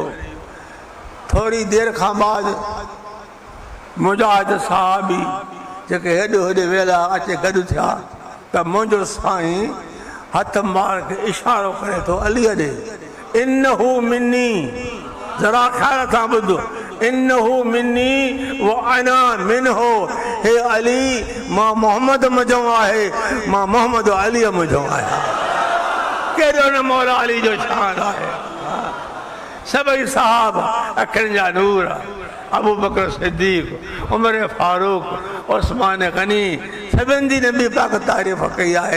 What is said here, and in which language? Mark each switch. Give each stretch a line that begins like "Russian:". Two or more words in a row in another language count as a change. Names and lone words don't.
Sindhi: थोरी देरि खां बाद मुजाहिद साहबी जेके हेॾो हेॾे वेला अचे गॾु थिया त मुंहिंजो साईं हथ मार के इशारो करे थो अलीअ ॾे।
Arabic: إنه مني,
Sindhi: ज़रा ख़्याल सां ॿुधो,
Arabic: إنه مني و أنا منه.
Sindhi: हे अली, मां मोहम्मद मुंहिंजो आहे, मां मोहम्मद अलीअ मुंहिंजो आहियां। कहिड़ो न मौला अली जो शान आहे। सभई साहब अखियुनि जा नूर, अबू बकर सिद्दीक़, उमर फारूक, उस्मान गनी, सभिनी जी नबी पाक तारीफ़ कई आहे।